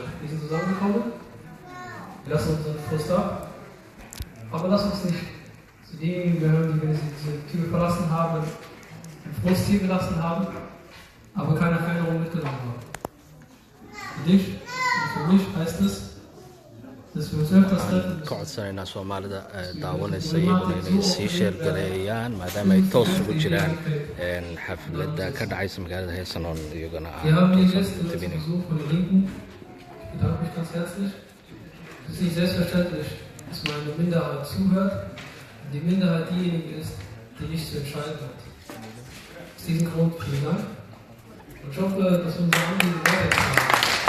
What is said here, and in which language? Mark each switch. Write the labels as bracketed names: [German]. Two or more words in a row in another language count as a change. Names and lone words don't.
[German] Wir sind zusammengekommen. Wir lassen unseren Frust ab. Aber lass uns nicht zu denjenigen gehören, die, wenn sie diese Tür verlassen haben, den Frust hier gelassen haben, aber keine Veränderung mitgenommen haben. Für dich und für mich heißt es, dass wir uns öfters treffen. [Somali] Ka codsanaynaa Soomaalida daawanaysa iyaguna inay sii sheergareeyaan maadaama ay toos ugu jiraan xafladda ka dhacaysa magaalada Heesanon iyaguna [German] Wir haben hier Gäste zu Besuch von der Linken. Ich bedanke mich ganz herzlich. Es ist nicht selbstverständlich, dass man eine Minderheit zuhört und die Minderheit diejenige ist, die nicht zu entscheiden hat. Aus diesem Grund vielen Dank und ich hoffe, dass unsere Anliegen weitergetragen werden.